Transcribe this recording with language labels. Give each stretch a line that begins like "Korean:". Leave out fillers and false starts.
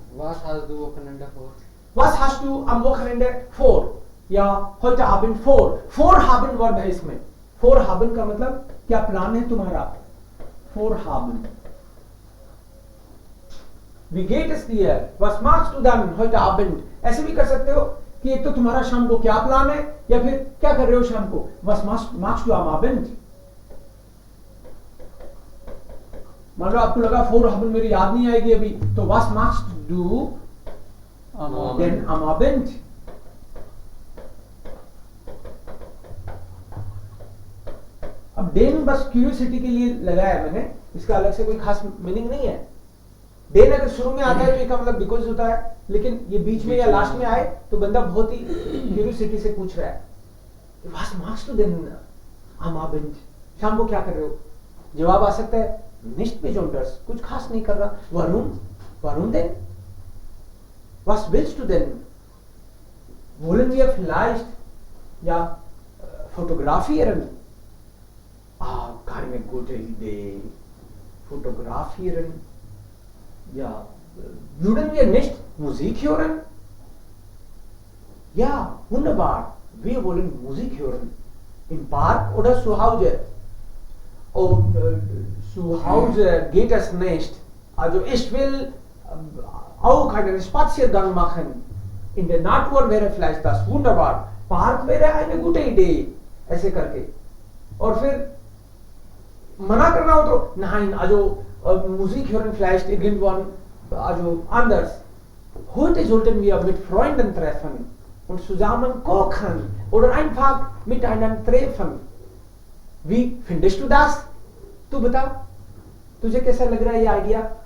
German: Was hast du Wochenende vor? was hast du am Wochenende vor?
Hindi: या
German: heute Abend vor.
Hindi: Vorhaben verb है इसमें. Vorhaben का मतलब क्या प्लान है तुम्हारा?
German: Vorhaben. Wie geht es dir? Was machst du dann heute Abend?
Hindi: ऐसे भी कर सकते हो कि एक तो तुम्हारा शाम को क्या प्लान है, या फिर क्या कर रहे हो शाम को?
German: Was machst du am Abend?
Hindi: मान लो आपको लगा Vorhaben मेरी याद नहीं आएगी अभी, तो
German: was machst du denn am Abend?
Hindi: अब डेन बस क्यूरियोसिटी के लिए लगाया है मैंने, इसका अलग से कोई खास मीनिंग नहीं है. डेन अगर शुरू में आता है तो इसका मतलब बिकॉज होता है, लेकिन ये बीच में या लास्ट में आए तो बंदा बहुत ही क्यूरियोसिटी से पूछ रहा है,
German: was machst du denn am Abend?
Hindi: शाम को क्या कर रहे हो? जवाब आ सकता है
German: nicht besonders,
Hindi: कुछ खास नहीं कर रहा.
German: warum denn? Was willst du denn? Wollen wir vielleicht ja fotografieren? Keine gute Idee. Fotografieren? Ja, würden wir nicht Musik hören? Ja, wunderbar. Wir wollen Musik hören. Im Park oder zu Hause? Oh, zu Hause geht es nicht. Also ich will auch einen Spaziergang machen. In der Natur wäre vielleicht das wunderbar. Park wäre eine gute Idee.
Hindi: ऐसे करके. और फिर मना करना हो तो
German: nein, also Musik hören vielleicht irgendwann, also anders. Heute sollten wir mit Freunden treffen und zusammen kochen oder einfach miteinander treffen. Wie findest du das?
Hindi: तू बता, तुझे कैसा लग रहा है ये आइडिया?